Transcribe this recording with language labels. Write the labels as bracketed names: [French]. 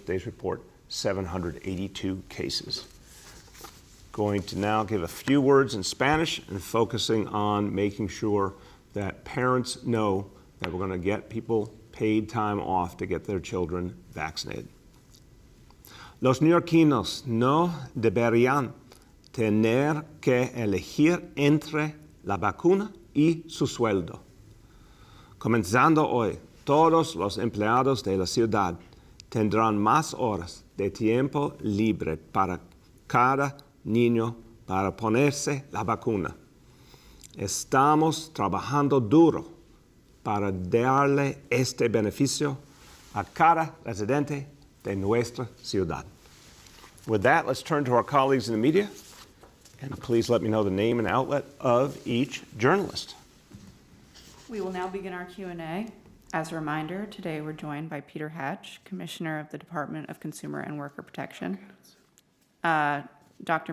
[English] Today's report, 782 cases. Going to now give a few words in Spanish and focusing on making sure that parents know that we're going to get people paid time off to get their children vaccinated. [Spanish] Los neoyorquinos no deberían tener que elegir entre la vacuna y su sueldo. Comenzando hoy, todos los empleados de la ciudad tendrán más horas de tiempo libre para cada niño para ponerse la vacuna. Estamos trabajando duro para darle este beneficio a cada residente de nuestra ciudad. [English] With that, let's turn to our colleagues in the media, and please let me know the name and outlet of each journalist. We will now begin our Q&A. As a reminder, today we're joined by Peter Hatch, Commissioner of the Department of Consumer and Worker Protection, Dr.